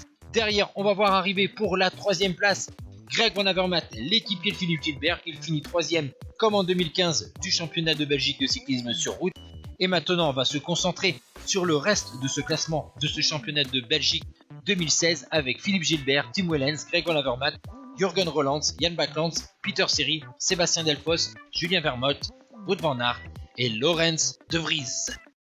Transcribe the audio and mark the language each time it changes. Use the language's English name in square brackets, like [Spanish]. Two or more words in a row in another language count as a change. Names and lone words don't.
[French] Derrière, on va voir arriver pour la 3e place Greg Van Avermaet, l'équipier de Philippe Gilbert. Il finit 3e comme en 2015 du championnat de Belgique de cyclisme sur route. Et maintenant, on va se concentrer sur le reste de ce classement de ce championnat de Belgique 2016 avec Philippe Gilbert, Tim Wellens, Greg Van Avermaet, Jurgen Roelants, Jan Backlands, Peter Seri, Sébastien Delphos, Julien Vermoet, Wout van Aert et Laurens de Vries.